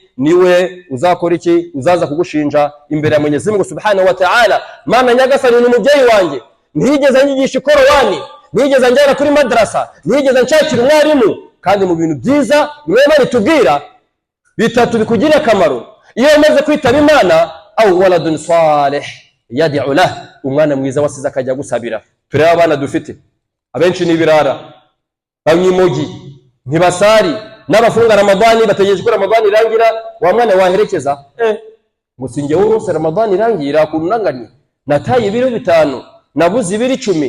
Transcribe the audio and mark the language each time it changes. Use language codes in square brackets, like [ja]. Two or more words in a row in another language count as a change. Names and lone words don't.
[rw] Niwe uzakora iki? Uzaza kugushinja imbere ya Mwenyezi Mungu [ar] سبحانه وتعالى. [rw] Mana nyagasani ni umubyeyi wanjye, ntigeze anyigisha Qur'ani, ntigeze anjyana kuri madrasa, ntigeze nshakira umwarimu, kandi mu bintu byiza niwe Imana itubwira bitatu bikugira akamaro iyo umaze kwitaba Imana: [ar] أو ولد صالح يدعو له, [rw] umwana mwiza wasize akajya gusabira. Tureba abana dufite abenshi ni birara, banyimogi, ntibasari, n'abafunga Ramadani bategereje ko Ramadani irangira. Wa mwana waherekeza musinge wose Ramadani irangira kunanganye, nataye ibiro 5 nabuze ibiro 10.